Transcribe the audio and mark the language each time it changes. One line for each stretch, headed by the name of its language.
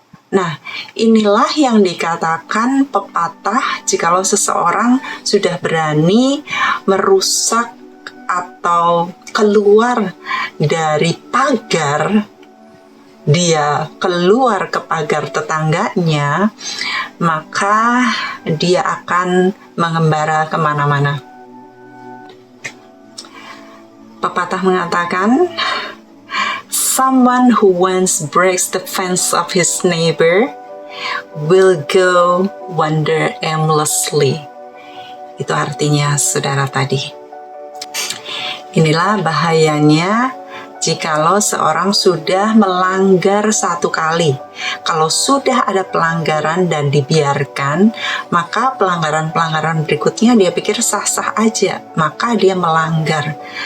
Indonesian: Nah, inilah yang dikatakan pepatah jikalau seseorang sudah berani merusak atau keluar dari pagar, dia keluar ke pagar tetangganya, maka dia akan mengembara kemana-mana. Pepatah mengatakan,
English: someone who once breaks the fence of his neighbor will go wander aimlessly.
Indonesian: Itu artinya saudara tadi. Inilah bahayanya jikalau seorang sudah melanggar satu kali. Kalau sudah ada pelanggaran dan dibiarkan, maka pelanggaran-pelanggaran berikutnya dia pikir sah-sah aja, maka dia melanggar.